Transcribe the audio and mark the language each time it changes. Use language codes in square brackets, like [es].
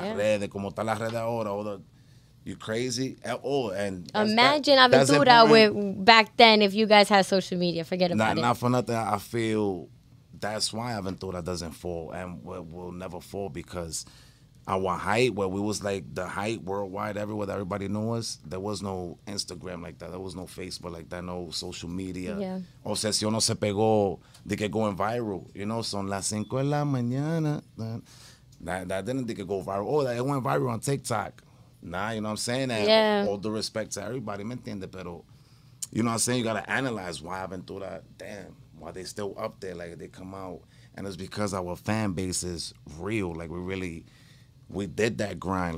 [es] Las redes, como está las redes ahora, [en] you crazy? And imagine Aventura with back then if you guys had social media. Forget about it. Not for nothing, I feel that's why Aventura doesn't fall and will never fall, because our height, where we was like the height worldwide, everywhere that everybody knew us, there was no Instagram like that. There was no Facebook like that, no social media. Yeah. [es] Obsesión no se pegó de que [en] going viral. [es] Son las 5 de la mañana. [en] That didn't think it go viral. Oh, that it went viral on TikTok. Nah, you know what I'm saying? And all due respect to everybody, [es] ¿me entiendes? Pero, [en] you know what I'm saying? You got to analyze why Aventura, damn, why they still up there, like they come out. And it's because our fan base is real. Like, we did that grind.